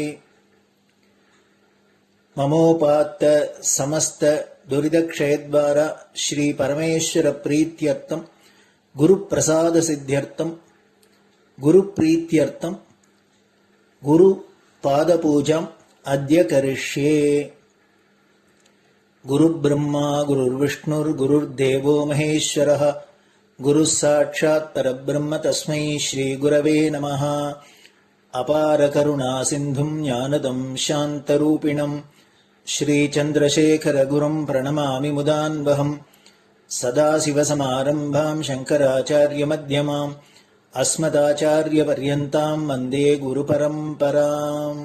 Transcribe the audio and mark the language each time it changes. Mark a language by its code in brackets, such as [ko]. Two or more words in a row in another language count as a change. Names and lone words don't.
[sa] ममोपात्त समस्त दुरितक्षयद्वारा श्री परमेश्वर प्रीत्यर्थं गुरु प्रसाद सिद्ध्यर्थं गुरु प्रीत्यर्थं गुरु पादपूजां अद्य करिष्ये. गुरुर्ब्रह्मा गुरुर्विष्णुः गुरुर्देवो महेश्वरः गुरुः साक्षात् परब्रह्म तस्मै श्री गुरवे नमः. अपार करुणा सिन्धुं ज्ञानदं शान्तरूपिणम् श्री चन्द्रशेखर गुरुं प्रणमामि मुदान्वहम्. सदाशिवसमारम्भां शङ्कराचार्य मध्यमाम् अस्मदाचार्यपर्यन्तां वन्दे गुरु परम्पराम्.